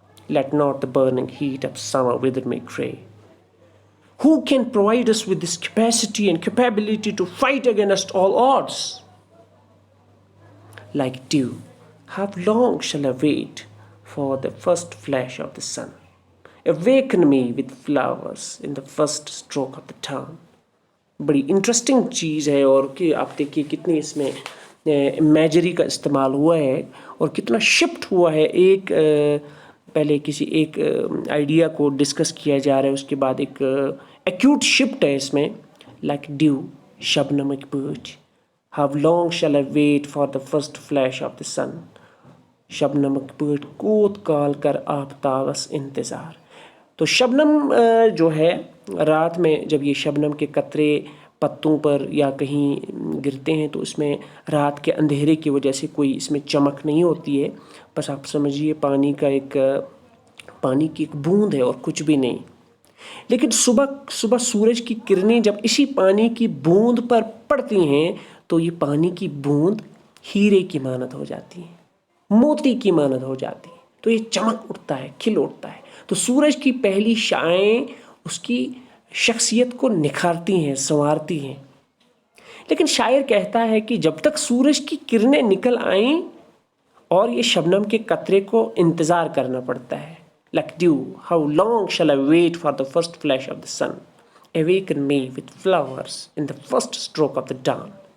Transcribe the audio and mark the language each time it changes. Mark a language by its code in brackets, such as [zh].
[en] Let not the burning heat of summer wither me gray. Who can provide us with this capacity and capability to fight against all odds? Like dew, how long shall I wait for the first flash of the sun? Awaken me with flowers in the first stroke of the dawn. [ur] بڑی interesting چیز ہے، اور کہ آپ دیکھیے کتنی اس میں imagery کا استعمال ہوا ہے اور کتنا شفٹ ہوا ہے. ایک پہلے کسی ایک آئیڈیا کو ڈسکس کیا جا رہا ہے، اس کے بعد ایک ایکیوٹ شفٹ ہے اس میں. [en] like dew, [ks] شبنمک پٲٹھۍ. [en] How long shall I wait for the first flash of the sun? [ks] شبنمک پٲٹھۍ کوت کال کر آفتابس انتظار. [ur] تو شبنم جو ہے، رات میں جب یہ شبنم کے قطرے پتوں پر یا کہیں گرتے ہیں تو اس میں رات کے اندھیرے کی وجہ سے کوئی اس میں چمک نہیں ہوتی ہے، بس آپ سمجھیے پانی کی ایک بوند ہے اور کچھ بھی نہیں. لیکن صبح سورج کی کرنیں جب اسی پانی کی بوند پر پڑتی ہیں تو یہ پانی کی بوند ہیرے کی مانند ہو جاتی ہے، موتی کی مانند ہو جاتی ہے. تو یہ چمک اٹھتا ہے، کھل اٹھتا ہے. تو سورج کی پہلی شعائیں اس کی شخصیت کو نکھارتی ہیں، سنوارتی ہیں. لیکن شاعر کہتا ہے کہ جب تک سورج کی کرنیں نکل آئیں اور یہ شبنم کے قطرے کو انتظار کرنا پڑتا ہے. [en] Like dew, how long shall I wait for the first flash of the sun? Awaken me with flowers in the first stroke of the dawn.